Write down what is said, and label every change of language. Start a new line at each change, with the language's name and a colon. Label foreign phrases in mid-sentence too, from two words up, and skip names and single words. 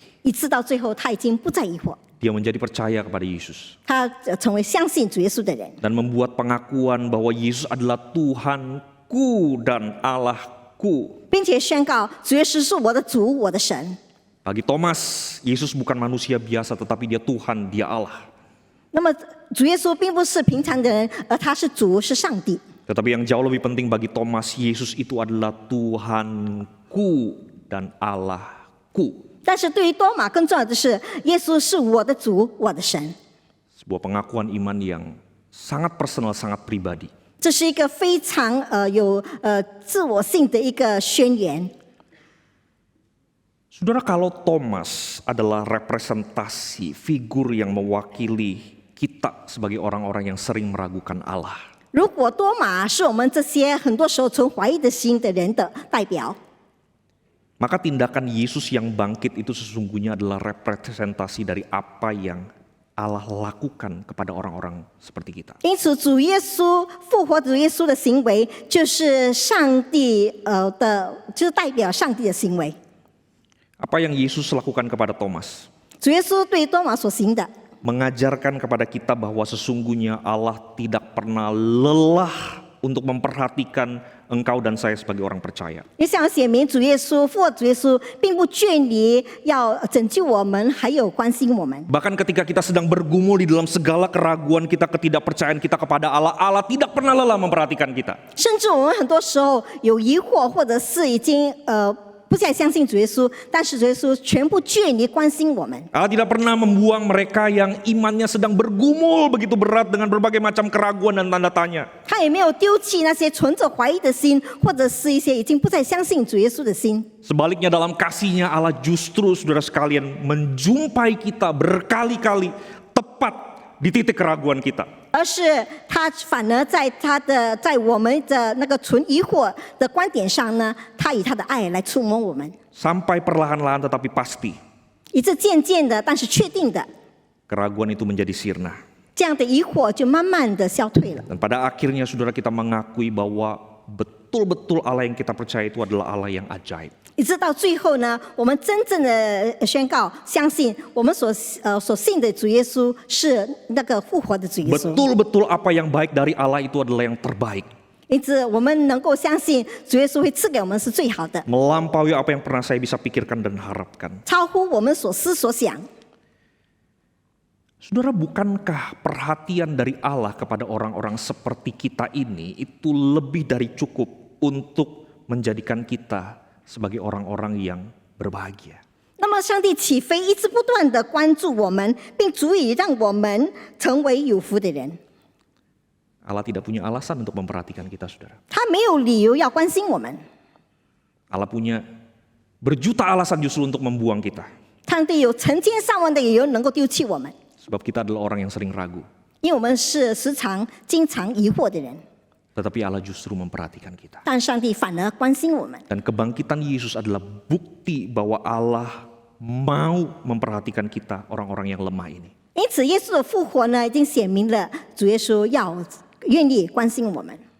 Chinese: 以致到最后他已经不再疑惑，
Indonesian: Dia menjadi percaya kepada Yesus.
Chinese: 他成为相信主耶稣的人。
Indonesian: Dan membuat pengakuan bahwa Yesus adalah Tuhanku dan Allahku.
Chinese: 并且宣告主耶稣是我的主，我的神。
Indonesian: Bagi Thomas, Yesus bukan manusia biasa, tetapi dia Tuhan, dia Allah.
Chinese: 那么主耶稣并不是平常的人，而他是主，是上帝。
Indonesian: Tetapi yang jauh lebih penting bagi Thomas, Yesus itu adalah Tuhanku dan Allahku.
Chinese: 但是对于多马更重要的是，耶稣是我的主，我的神。
Indonesian: Sebuah pengakuan iman yang sangat personal, sangat pribadi.
Chinese: 这是一个非常有自我性的一个宣言。
Indonesian: Saudara, kalau Thomas adalah representasi figur yang mewakili kita sebagai orang-orang yang sering meragukan Allah,
Chinese: 如果多马是我们这些很多时候存怀疑的心的人的代表，
Indonesian: maka tindakan Yesus yang bangkit itu sesungguhnya adalah representasi dari apa yang Allah lakukan kepada orang-orang seperti kita.
Chinese: 因此主耶稣复活主耶稣的行为，就是上帝就是代表上帝的行为。
Indonesian: Apa yang Yesus lakukan kepada Thomas?
Chinese: 主耶稣对多马所行的，
Indonesian: Mengajarkan kepada kita bahwa sesungguhnya Allah tidak pernah lelah untuk memperhatikan engkau dan saya sebagai orang percaya.
Chinese: 也想要显明主耶稣、复活主耶稣，并不倦离要拯救我们，还有关心我们。
Indonesian: Bahkan ketika kita sedang bergumul di dalam segala keraguan kita, ketidakpercayaan kita kepada Allah, Allah tidak pernah lelah memperhatikan kita.
Chinese: 甚至我们很多时候有疑惑，或者是已经不再相信主耶稣，但是主耶稣全部眷离关心我们。
Indonesian: Allah tidak pernah membuang mereka yang imannya sedang bergumul begitu berat dengan berbagai macam keraguan dan tanda tanya.
Chinese: 他也没有丢弃那些存着怀疑的心，或者是一些已经不再相信主耶稣的心。
Indonesian: Sebaliknya dalam kasihnya Allah justru saudara sekalian menjumpai kita berkali-kali tepat di titik keraguan kita.
Chinese: 而是他反而在我们的那个存疑惑的观点上呢，他以他的爱来触摸我们，
Indonesian: Sampai perlahan-lahan tetapi pasti
Chinese: 以致渐渐的，但是确定的，
Indonesian: keraguan itu menjadi sirna.
Chinese: 这样的疑惑就慢慢的消退了。
Indonesian: Dan pada akhirnya saudara kita mengakui bahwa betul-betul Allah yang kita percaya itu adalah Allah yang ajaib.
Chinese: 一直到最后呢，我们真正的宣告，相信我们所信的主耶稣是那个复活的主耶稣。
Indonesian: Betul-betul apa yang baik dari Allah itu adalah yang terbaik.
Chinese: 因此，我们能够相信主耶稣会赐给我们是最好的，
Indonesian: Melampaui apa yang pernah saya bisa pikirkan dan harapkan.
Chinese: 超乎我们所思所想。
Indonesian: Saudara, bukankah perhatian dari Allah kepada orang-orang seperti kita ini itu lebih dari cukup untuk menjadikan kita sebagai orang-orang yang berbahagia?
Chinese: 那么，上帝岂非一直不断的关注我们，并足以让我们成为有福的人？
Indonesian: Allah tidak punya alasan untuk memperhatikan kita, saudara.
Chinese: 他没有理由要关心我们，
Indonesian: Allah punya berjuta alasan justru untuk membuang kita.
Chinese: 上帝有成千上万的理由能够丢弃我们，
Indonesian: Sebab kita adalah orang yang sering ragu.
Chinese: 因为我们是经常疑惑的人。
Indonesian: Tetapi Allah justru memperhatikan kita.
Chinese: 但上帝反而关心我们。
Indonesian: Dan kebangkitan Yesus adalah bukti bahwa Allah mau memperhatikan kita, orang-orang yang lemah ini.
Chinese: 因此，耶稣的复活呢，已经显明了主耶稣愿意关心我们。